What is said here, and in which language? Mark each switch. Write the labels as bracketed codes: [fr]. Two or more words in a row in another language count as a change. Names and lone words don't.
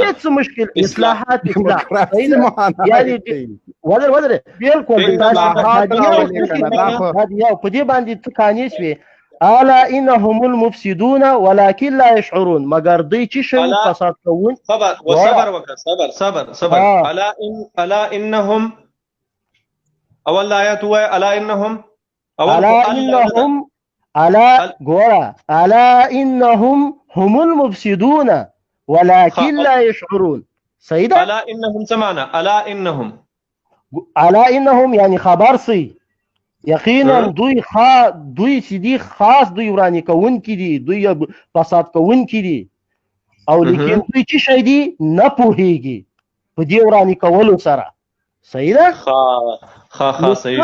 [ps] هیڅ مشکل اصلاحات یعنی ودره بالکل په دې باندې څه قانع شوې. [ar] الا انهم المفسدون ولكن لا يشعرون. [ps] مگر دوی چې شي فساد کوون. صبر وکړه صبر. [ar] الا انهم [ps] اول آیات هو [ar] الا انهم الا انهم هم المفسدون ولكن لا يشعرون. [ps] صحیح ده. [ar] الا انهم سمعنا الا انهم [ps] يعني خبر سي یقینا دوی چې دي خاص دوی ورانی کوونکي دي، دوی فساد کوونکي دي، او لیکن دوی چې شي دي نه پوهیږي په دې ورانی کولو سره. صحیح ده؟ صحیح